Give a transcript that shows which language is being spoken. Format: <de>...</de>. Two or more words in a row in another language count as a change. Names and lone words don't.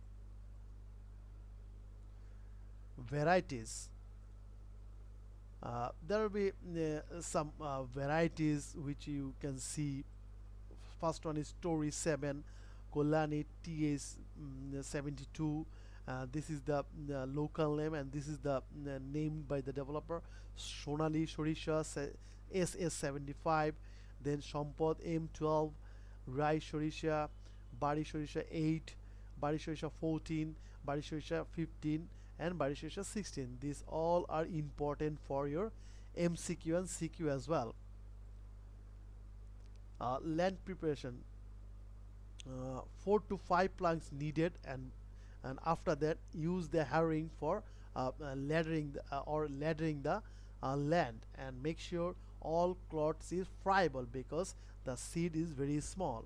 <en>Varieties, there will be some varieties which you can see. First one is Tory 7, Kolani TS 72. This is the local name, and this is the named by the developer. Sonali Shorisha SS75, then Sampod M12, Rai Shorisha, Bari Shorisha 8, Bari Shorisha 14, Bari Shorisha 15, and Bari Shorisha 16. These all are important for your MCQ and CQ as well. Land preparation, 4 to 5 planks needed, and after that use the harrowing for laddering the land, and make sure all clods is friable because the seed is very small.</en>